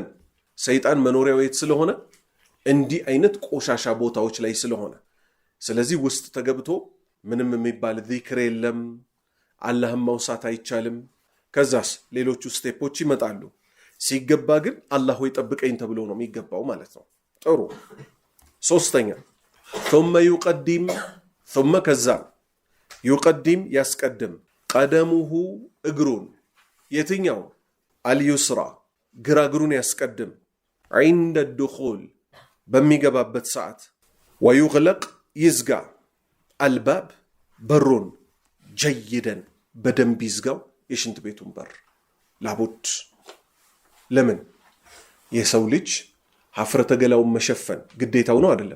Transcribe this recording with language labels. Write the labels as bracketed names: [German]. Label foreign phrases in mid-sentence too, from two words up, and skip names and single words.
[Amharic] ሰይጣን መኖሪያው የት ስለሆነ? እንዲህ አይነት ቆሻሻ ቦታዎች ላይ ስለሆነ። ስለዚህ ውስጥ ተገብቶ ምንም የሚባል ዚክር የለም፣ አላህም መውሳት አይቻልም። ከዛስ ሌሎቹ ስቴፖች ይመጣሉ። ሲገባ ግን አላህ ሆይ ጠብቀኝ ተብሎ ነው የሚገባው ማለት ነው። ጥሩ። ሶስተኛ [Arabic] ثم يقدم ثم [Amharic] ከዛ يقدم ያስቀድም ቀደሙሁ እግሩን የትኛው አልዩስራ ግራ እግሩን ያስቀድም [Arabic] عند الدخول [Amharic] በሚገባበት ሰዓት ويغلق ይዝጋ አልባብ በሩን ጀይደን በደንብ ይዝጋው የሽንት ቤቱን በር ላቡድ። ለምን? የሰው ልጅ ሀፍረተ ገላውን መሸፈን ግዴታው ነው አይደለም?